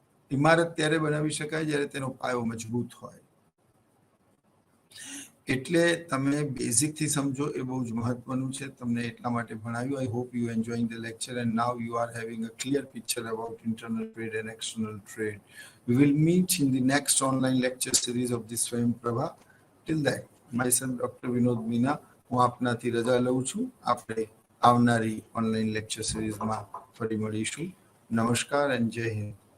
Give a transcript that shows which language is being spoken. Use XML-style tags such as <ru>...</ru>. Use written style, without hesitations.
<gu>ઇમારત ત્યારે બનાવી શકાય જ્યારે તેનો પાયો મજબૂત હોય. એટલે તમે બેઝિક થી સમજો એ બહુ જ મહત્વનું છે. તમને એટલા માટે ભણાવ્યું.</gu> <en>I hope you enjoying the lecture and now you are having a clear picture about internal trade and external trade. We will meet in the next online lecture series of the Swayam Prabha. Till then, myself Dr.</en> <gu>Vinod Meena, હું આપનાથી રજા લઉં છું. આપણે આવનારી online lecture સિરીઝમાં ફરી મળીશું. નમસ્કાર and જય હિન્દ.</gu>